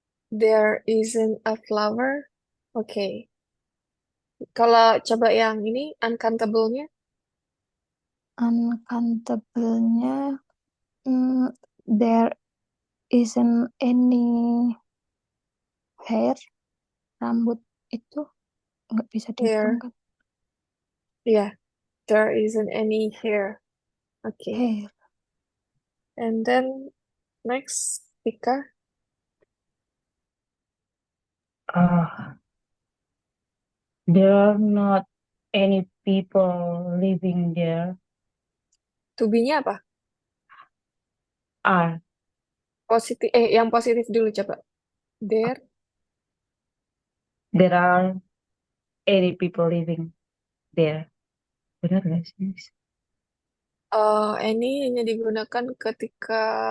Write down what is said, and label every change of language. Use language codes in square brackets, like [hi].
[en] There isn't a flower. Oke. [id] Kalau coba yang ini, uncountable-nya? [en] Uncountable-nya there isn't any hair. [id] Rambut itu nggak bisa dihitung kan? [en] Yeah. There isn't any hair. Oke. Hair. And then next, Tika. There are not any people living there. [id] To be-nya apa? [en] Are [id] Positif. Yang positif dulu coba. [en] There are any people living there? [id] Benar nggak sih, Miss? any hanya digunakan ketika